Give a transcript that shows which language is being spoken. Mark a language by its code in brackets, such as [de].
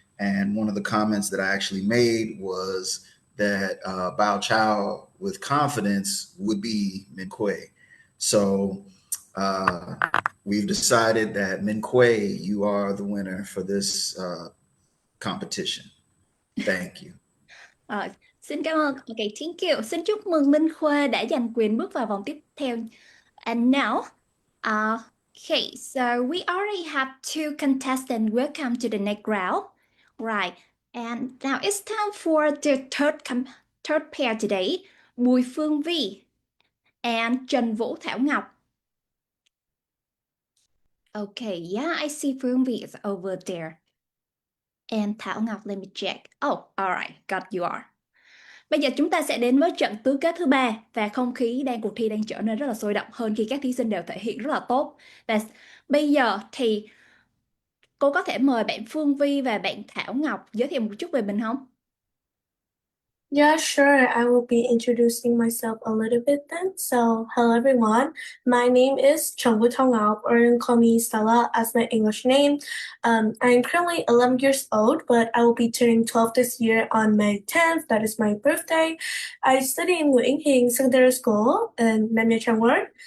[en] And one of the comments that I actually made was that Bao Chao with confidence would be Minquay. So uh, we've decided that Minquay, you are the winner for this competition. Thank you. [vi] Ờ, xin cảm ơn. [en] Okay, thank you. [vi] Xin chúc mừng Minh Khuê đã giành quyền bước vào vòng tiếp theo. [en] And now, okay, so we already have two contestants. Welcome to the next round. Right. And now it's time for the third pair today. Bùi Phương Vi and Trần Vũ Thảo Ngọc. Okay, yeah, I see Phương Vi is over there. And Thảo Ngọc, let me check. Oh, all right, got you are. [vi] Bây giờ chúng ta sẽ đến với trận tứ kết thứ ba và không khí cuộc thi đang trở nên rất là sôi động hơn khi các thí sinh đều thể hiện rất là tốt. Và bây giờ thì cô có thể mời bạn Phương Vi và bạn Thảo Ngọc giới thiệu một chút về mình không? [en] Yeah, sure. I will be introducing myself a little bit then. So, hello everyone. My name is Chong Woo Thong Ngọc, or you can call me Stella as my English name. I'm currently 11 years old, but I will be turning 12 this year on May 10th. That is my birthday. I study in Nguyễn Hinh Secondary School in Nam Nha Trang Ward.